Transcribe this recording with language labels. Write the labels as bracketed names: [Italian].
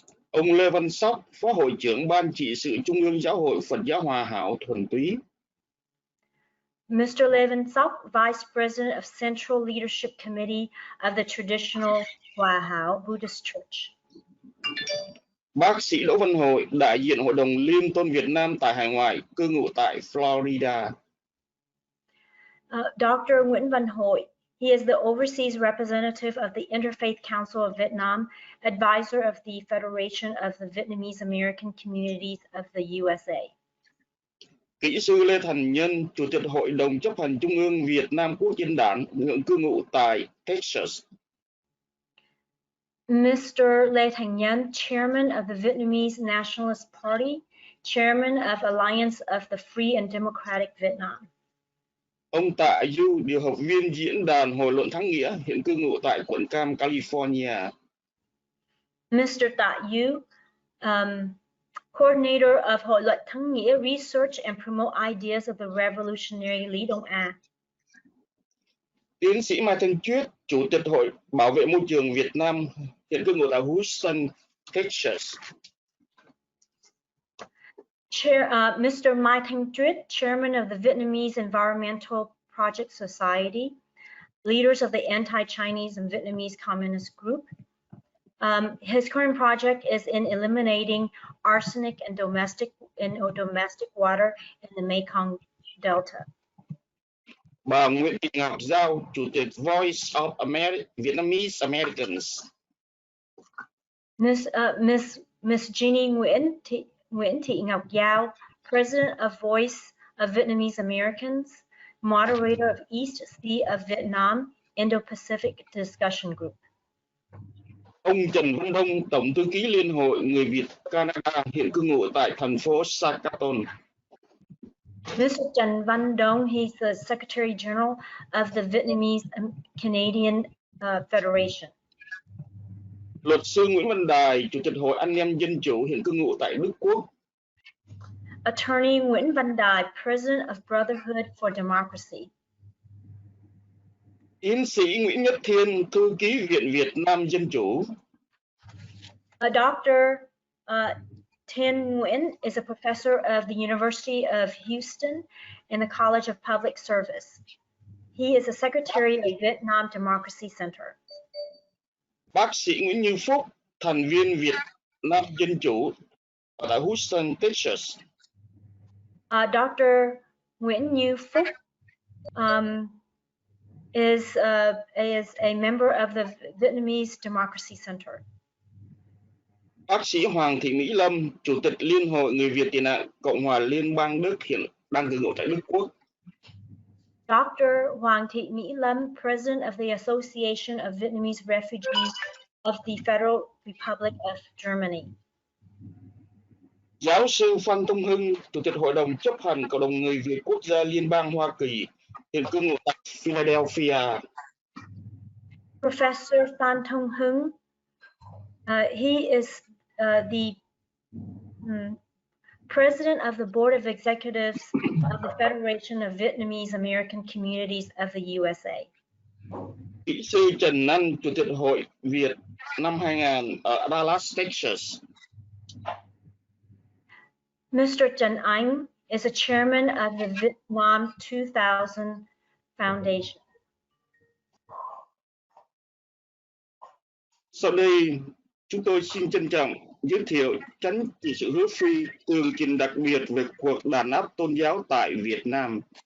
[Vietnamese] Ông Lê Văn Sóc, Phó hội trưởng Ban trị sự Trung ương Giáo hội Phật giáo Hòa hảo Thuần Túy. [English] Mr. Lê Văn Sóc, Vice President of Central Leadership Committee of the Traditional Hòa hảo Buddhist Church. [Vietnamese] Bác sĩ Đỗ Văn Hội, đại diện Hội đồng Liêm tôn Việt Nam tại hải ngoại, cư ngụ tại Florida. [English] Dr. Nguyễn Văn Hội, he is the overseas representative of the Interfaith Council of Vietnam, advisor of the Federation of the Vietnamese American Communities of the USA. [Vietnamese] Kỹ sư Lê Thành Nhân, Chủ tịch Hội đồng chấp hành Trung ương Việt Nam Quốc dân đảng, cư ngụ tại Texas. [English] Mr. Lê Thành Nhân, Chairman of the Vietnamese Nationalist Party, Chairman of Alliance of the Free and Democratic Vietnam. [Vietnamese] Ông Tạ Du, điều học viên diễn đàn Hội luận Thắng Nghĩa, hiện cư ngụ tại quận Cam, California. [English] Mr. Tạ Du, coordinator of Hội luận Thắng Nghĩa Research and Promote Ideas of the Revolutionary Lý Đông A. [Vietnamese] Tiến sĩ Mai Thanh Chuyết, Chủ tịch Hội Bảo vệ Môi trường Việt Nam, hiện cư ngụ tại Houston, Texas. [English] Mr. Mai Thanh Chuyết, Chairman of the Vietnamese Environmental Project Society, leaders of the anti-Chinese and Vietnamese Communist Group. His current project is in eliminating arsenic in domestic water in the Mekong Delta. [Vietnamese] Bà Nguyễn Thị Ngọc Giao, Chủ tịch Voice of Vietnamese Americans. [English] Miss Jeannie Nguyễn Thị Ngọc Giao, President of Voice of Vietnamese Americans, moderator of East Sea of Vietnam Indo-Pacific Discussion Group. [Vietnamese] Ông Trần Văn Đông, Tổng thư ký Liên hội Người Việt Canada, hiện cư ngụ tại thành phố Saskatoon. [English] Mr. Trần Văn Đông, he's the Secretary General of the Vietnamese Canadian Federation. [Vietnamese] Luật sư Nguyễn Văn Đài, Chủ tịch Hội Anh em Dân chủ, hiện cư ngụ tại Đức Quốc. [English] Attorney Nguyễn Văn Đài, President of Brotherhood for Democracy. [Vietnamese] Tiến sĩ Nguyễn Nhất Thiên, Thư ký Viện Việt Nam Dân chủ. [English] Dr. Thiên Nguyen is a professor of the University of Houston in the College of Public Service. He is a secretary of Vietnam Democracy Center. [Vietnamese] Bác sĩ Nguyễn Như Phúc, thành viên Việt Nam Dân chủ tại Houston, Texas. [English] Dr. Nguyễn Như Phúc is a member of the Vietnamese Democracy Center. [Vietnamese] Bác sĩ Hoàng Thị Mỹ Lâm, Chủ tịch Liên hội Người Việt tị nạn Cộng hòa Liên bang Đức, hiện đang cư ngụ tại Đức Quốc. [English] Dr. Hoàng Thị Mỹ Lâm, President of the Association of Vietnamese Refugees of the Federal Republic of Germany. [Vietnamese] Giáo sư Phan Thông Hưng, Chủ tịch Hội đồng chấp hành Cộng đồng Người Việt Quốc gia Liên bang Hoa Kỳ, hiện cư ngụ tại Philadelphia. [English] Professor Phan Thông Hưng, he is the President of the Board of Executives of the Federation of Vietnamese American Communities of the USA. [Vietnamese] Kỹ sư Trần Anh, Chủ tịch Hội Việt năm 2000 ở Dallas, Texas. [English] Mr. Trần Anh is a chairman of the Vietnam 2000 Foundation. [Vietnamese] Sau đây, chúng tôi xin trân trọng giới thiệu Chánh trị sự Hứa Phi, tường trình đặc biệt về cuộc đàn áp tôn giáo tại Việt Nam.